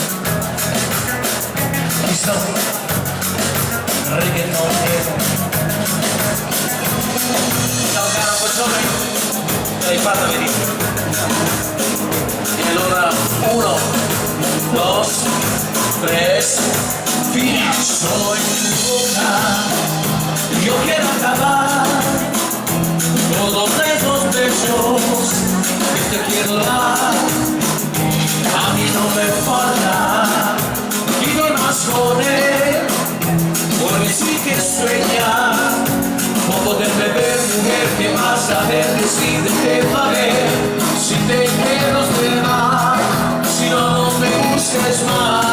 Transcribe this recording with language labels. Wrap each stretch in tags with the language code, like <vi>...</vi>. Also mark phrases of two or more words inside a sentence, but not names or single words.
<it>Chi sono? Reggaeton nero. Ciao caro Poccione. L'hai fatta venire. E allora, 1, 2, 3, finisco in</it> <es>tu boca. Yo quiero acabar todos esos besos que te quiero dar. A mí no me falta y no más con él, porque sí que sueña con poder beber, mujer, que vas a ver, decídete pa' ver si te quiero de más, si no, no me busques más.</es>